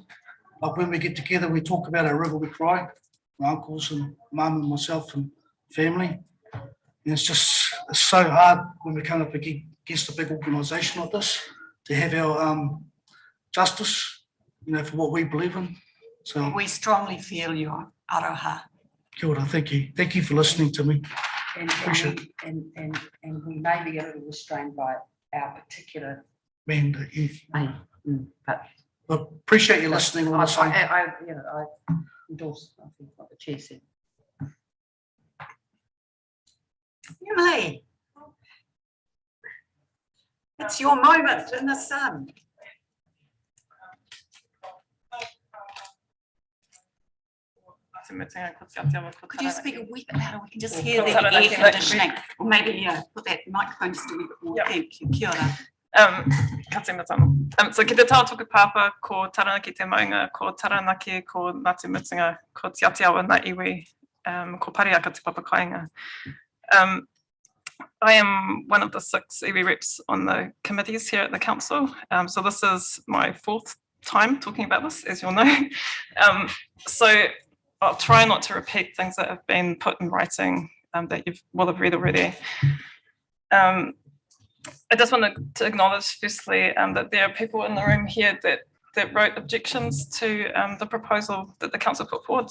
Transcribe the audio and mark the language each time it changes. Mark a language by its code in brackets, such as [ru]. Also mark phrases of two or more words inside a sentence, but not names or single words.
[en] Like when we get together, we talk about our river, we cry, my uncles and mum and myself and family. And it's so hard when we come up against a big organisation like this to have our justice, for what we believe in. So We strongly feel you, Aroha. [mi] kia ora, [en] thank you. Thank you for listening to me. Appreciate And we may be a little restrained by our particular Man, but I appreciate you listening all the same. I endorse, I think, what the chair said. Emily. It's your moment in the sun. Could you speak a wee bit louder? We can just hear the air conditioning. Or maybe put that microphone just a wee bit more. Thank you. [mi] Kia ora. So ki te tātuku pāpā ko Taranaki te maunga, ko Taranaki, ko Ngāti Mutunga, ko Te Atiawa na iwi, ko Pariaka te papakainga. [en] I am one of the 6 iwi reps on the committees here at the council. So this is my 4th time talking about this, as you'll know. So I'll try not to repeat things that have been put in writing that you will have read already. I just wanted to acknowledge firstly that there are people in the room here that wrote objections to the proposal that the council put forward.